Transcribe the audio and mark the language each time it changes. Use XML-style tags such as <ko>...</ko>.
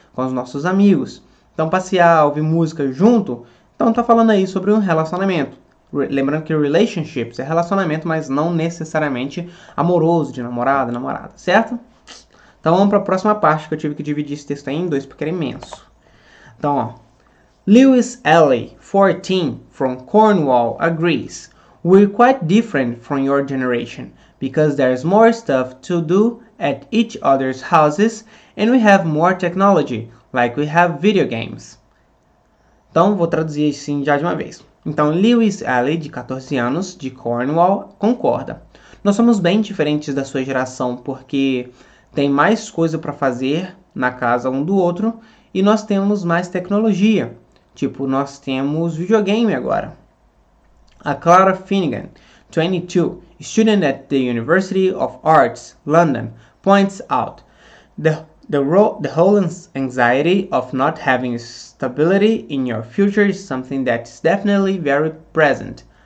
<pt>Com os nossos amigos. Então, passear, ouvir música junto, então tá falando aí sobre um relacionamento. Lembrando que relationships é relacionamento, mas não necessariamente amoroso, de namorada, certo? Então vamos para a próxima parte, que eu tive que dividir esse texto aí em dois, porque era imenso. Então, ó.</pt> <en>Lewis Alley, 14, from Cornwall, agrees. We're quite different from your generation, because there's more stuff to do at each other's houses, and we have more technology, like we have video games.</en> <pt>Então, vou traduzir assim já de uma vez. Então, Lewis Alley, de 14 anos, de Cornwall, concorda. Nós somos bem diferentes da sua geração, porque tem mais coisa para fazer na casa um do outro e nós temos mais tecnologia. Tipo, nós temos videogame agora.</pt> <en>A Clara Finnegan, 22, student at the University of Arts, London, points out the whole anxiety of not having stability in your future is something that is definitely very present.</en>